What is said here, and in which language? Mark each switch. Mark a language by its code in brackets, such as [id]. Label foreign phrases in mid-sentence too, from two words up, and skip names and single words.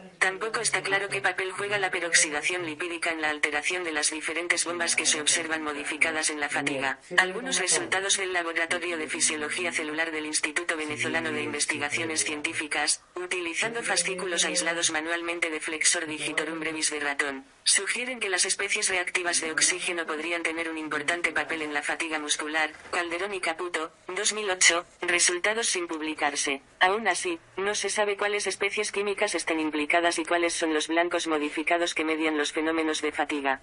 [es] Tampoco está claro qué papel juega la peroxidación lipídica en la alteración de las diferentes bombas que se observan modificadas en la fatiga. Algunos resultados del Laboratorio de Fisiología Celular del Instituto Venezolano de Investigaciones Científicas, utilizando fascículos aislados manualmente de Flexor digitorum brevis de ratón, sugieren que las especies reactivas de oxígeno podrían tener un importante papel en la fatiga muscular. Calderón y Caputo, 2008, resultados sin publicarse. Aún así, no se sabe cuáles especies químicas estén implicadas y cuáles son los blancos modificados que median los fenómenos de fatiga.